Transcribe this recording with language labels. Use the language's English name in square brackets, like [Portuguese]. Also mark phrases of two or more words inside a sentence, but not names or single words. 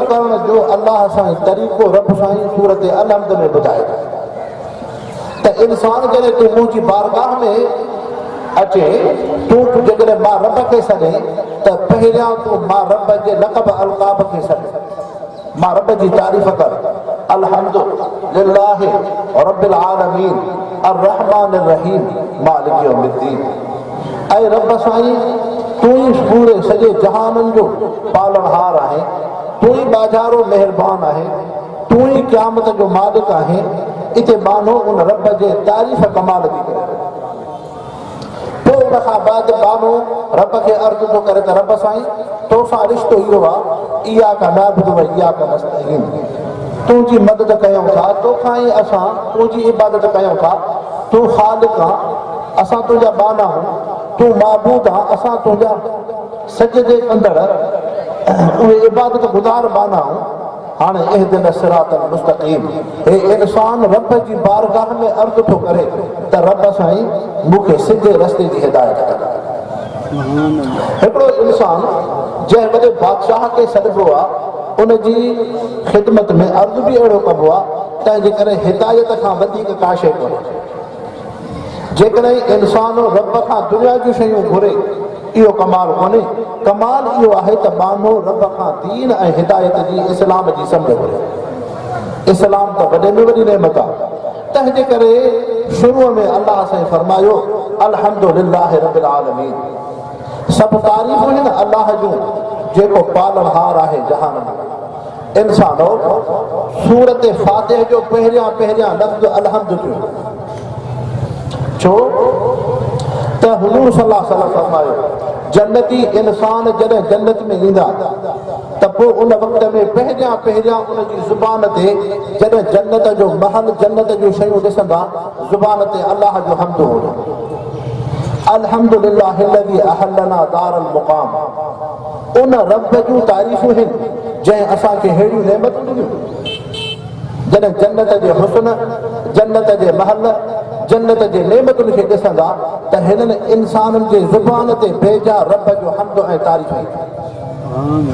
[Sindhi] करण जो अल्लाह सां तरीक़ो रब साईं सूरत अलहम्द में ॿुधाए त इंसान जॾहिं तूं मुंहिंजी बारगाह में अचे तूं जेकॾहिं मां रब खे सॾे त पहिरियां तूं मां रब जे लक़ब अलक़ाब खे सॾ मां रब जी तारीफ़ कर [Arabic] الحمد لله رب العالمين الرحمن الرحيم مالك يوم الدين. [Sindhi] ऐं रब साईं तूं ई पूरे सॼे जहाननि जो पालनहार आहे, तूं ई बाज़ारो महिरबान आहे, तूं ई क़यामत जो मालिक आहे। इते मानो उन रब जे तारीफ़ कमाल थी करे। पोइ उन खां बाद मानो रब खे अर्ज़ु थो करे त रब साईं तोसां रिश्तो इहो आहे [Arabic] إياك نعبد وإياك نستعين. [Sindhi] तुंहिंजी मदद कयूं था, तोखां ई असां तुंहिंजी इबादत कयूं था। तूं ख़ालिक़ आहे, असां तुंहिंजा बाना आहियूं। तूं माबूद आहे, असां तुंहिंजा सजदे कंदड़ उहे इबादत गुज़ार बाना आहियूं। हाणे [Arabic] اهدنا الصراط المستقيم [Sindhi] हे इंसान रब जी बारगाह में अर्ज़ु थो करे त रब साईं मूंखे सिधे रस्ते जी हिदायत कर। हिकिड़ो इंसान जंहिं वॾे बादशाह खे सॾिबो आहे उन जी ख़िदमत में अर्ज़ु बि अहिड़ो कबो आहे, तंहिंजे करे हिदायत खां वधीक का शइ कोन्हे। जेकॾहिं इंसान रब खां दुनिया जूं शयूं घुरे इहो कमाल कोन्हे। कमाल इहो आहे त मानो रब खां दीन ऐं हिदायत जी इस्लाम जी सम्झ घुरे। इस्लाम त वॾे में वॾी नेमत आहे। तंहिंजे करे शुरूअ में अलाह साईं फरमायो [Arabic] الحمد لله رب العالمين. [Sindhi] सभु तारीफ़ूं आहिनि अलाह जूं जेको पालनहार आहे जहान में। इंसानो सूरत फातिह जो पहिरियां पहिरियां लफ़्ज़ अलहम्दु थियो छो त हुज़ूर [Arabic] صلى الله عليه وسلم [Sindhi] फरमायो जन्नती इंसान जॾहिं जन्नत में ईंदा त पोइ उन वक़्त में पहिरियां पहिरियां उन जी ज़ुबान ते जॾहिं जन्नत जो महल जन्नत जूं शयूं ॾिसंदा ज़ुबान ते अलाह जो हम्द हूंदो। [Arabic] الحمد لله الذي أحلنا دار المقام. [Sindhi] उन रब जूं तारीफ़ूं आहिनि जंहिं असांखे अहिड़ियूं नेमतूं ॾिनियूं। जॾहिं जन्नत जे हुस्न जन्नत जे महल जन्नत जे नेमतुनि खे ॾिसंदा त हिननि इंसाननि जे ज़ुबान ते बेजा रब जो हम्द ऐं तारीफ़ ईंदी।